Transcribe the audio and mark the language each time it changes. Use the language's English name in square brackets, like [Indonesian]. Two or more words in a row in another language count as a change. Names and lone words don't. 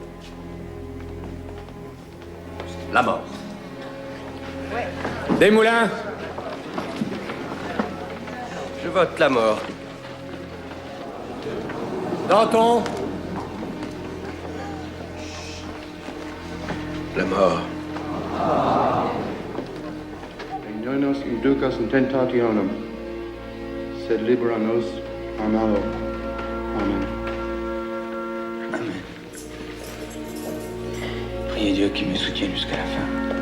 [French] La mort. Desmoulins. Je vote la mort. Danton. La mort. [Latin] Regnanos inducas in tentationem, sed libera nos a malo. Amen. Amen. [French] Priez Dieu qu'il me soutienne jusqu'à la fin.